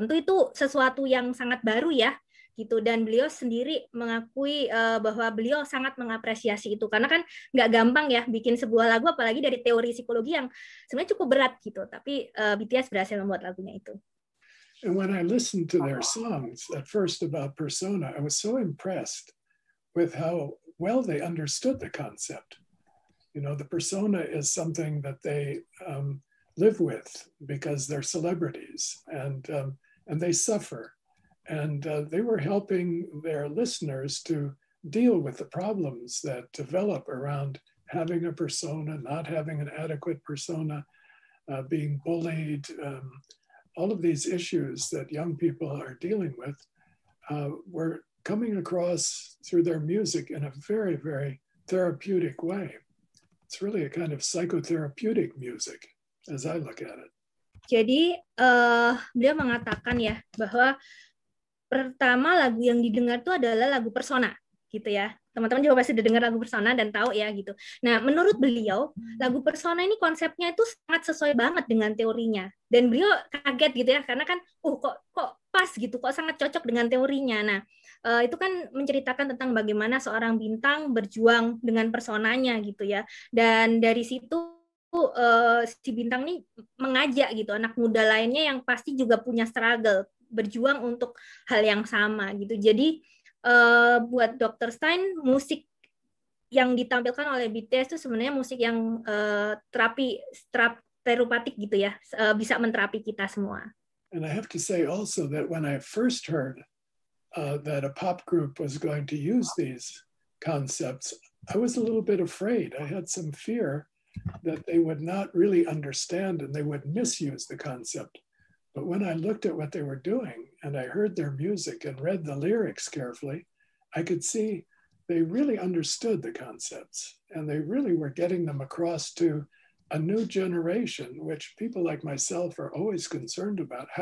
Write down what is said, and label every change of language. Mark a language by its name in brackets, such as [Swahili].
[Indonesian] Tentu itu sesuatu yang sangat baru ya gitu, dan beliau sendiri mengakui bahwa beliau sangat mengapresiasi itu, karena kan nggak gampang ya bikin sebuah lagu apalagi dari teori psikologi yang sebenarnya cukup berat gitu, tapi BTS berhasil membuat lagunya itu. [English] And when I listened to their songs at first about persona, I was so impressed with how well they understood the concept. You know, the persona is something that they live with because they're celebrities, and they suffer. And they were helping their listeners to deal with the problems that develop around having a persona, not having an adequate persona, being bullied, all of these issues that young people are dealing with were coming across through their music in a very, very therapeutic way. It's really a kind of psychotherapeutic music, as I look at it. [Indonesian] Jadi beliau mengatakan ya bahwa pertama lagu yang didengar itu adalah lagu Persona gitu ya. Teman-teman juga pasti udah dengar lagu Persona dan tahu ya gitu. Nah, menurut beliau, lagu Persona ini konsepnya itu sangat sesuai banget dengan teorinya. Dan beliau kaget gitu ya, karena kan kok pas gitu, kok sangat cocok dengan teorinya. Nah, itu kan menceritakan tentang bagaimana seorang bintang berjuang dengan personanya gitu ya. Dan dari situ si bintang ini mengajak gitu anak muda lainnya yang pasti juga punya struggle, berjuang untuk hal yang sama gitu. Jadi buat Dr. Stein, musik yang ditampilkan oleh BTS itu sebenarnya musik yang terapeutik gitu ya, bisa menterapi kita semua. [English] And I have to say also that when I first heard that a pop group was going to use these concepts, I was a little bit afraid. I had some fear that they would not really understand and they would misuse the concept. But when I looked at what they were doing and I heard their music and read the lyrics carefully, I could see they really understood the concepts and they really were getting them across to a new generation, which people like myself are always concerned about.